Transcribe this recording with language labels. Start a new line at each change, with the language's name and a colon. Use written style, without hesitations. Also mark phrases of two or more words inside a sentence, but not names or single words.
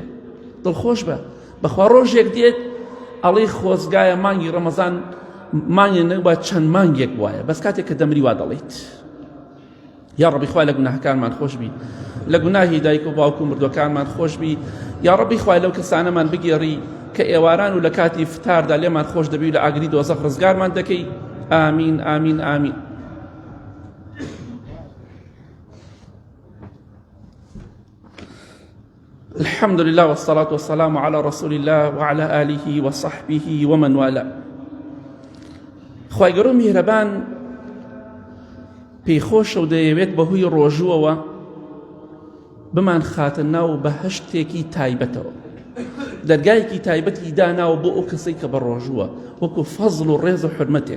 Central Kurdish: دڵخۆش بە بەخوا ڕۆژێک دێت ئەڵێ خۆزگایە مانگی ڕەمەزان مانگێ نەبا چەند مانگێک وایە، بەس کاتێک کە دەمری وا دەڵێیت یا ڕەبی خوای لە گوناهەکانمان خۆش بی، لە گوناهی دایک و باوک و مردوەکانمان خۆش بی، یا ڕەبی خوای لەو کەسانەمان بگێڕی کە ئێواران و لە کاتی فتاردا لێمان خۆش دەبی و لە ئاگری دۆزەخ ڕزگارمان دەکەی. ئامین ئامین ئامین.
Arabic: الحمد لله والصلاة والسلام على رسول الله وعلى آله وصحبه ومن والاه.
Central Kurdish: خوای گەورە میهرەبان پێیخۆشە و دەیەوێت بەهۆی ڕۆژووەوە بمان خاتە ناو بەهەشتێکی تایبەتەوە، دەرگایەکی تایبەتی داناوە بۆ ئەو کەسەی کە بە ڕۆژووە، وەکو فەزڵ و ڕێز و حورمەتێک.